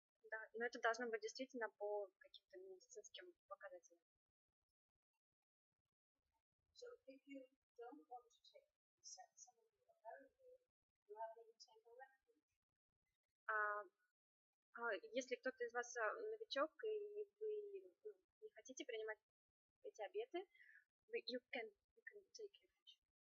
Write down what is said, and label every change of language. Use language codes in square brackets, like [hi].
[ru] Да, но это должно быть действительно по каким-то медицинским показателям. [en] So if you don't want to take the precepts, some of you are very new, you have to take a refuge. [ru] Если кто-то из вас новичок и вы не хотите принимать эти обеты, [en] you can take refuge.